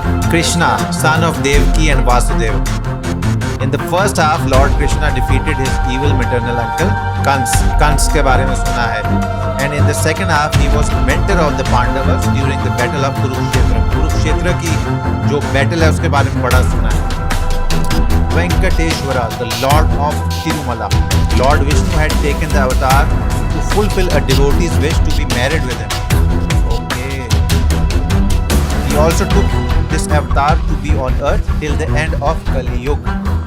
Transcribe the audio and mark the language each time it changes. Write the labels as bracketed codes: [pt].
[en] Krishna, son of Devaki and Vasudeva. In the first half, Lord Krishna defeated his evil maternal uncle Kans [hi] के बारे में सुना है. [en] And in the second half, he was mentor of the Pandavas during the battle of Kurukshetra. [hi] Kurukshetra की जो battle है उसके बारे में बड़ा सुना है. [en] Venkateshwara, the Lord of Tirumala. Lord Vishnu had taken the avatar to fulfill a devotee's wish to be married with him. Okay. He also took this avatar to be on earth till the end of Kali Yuga.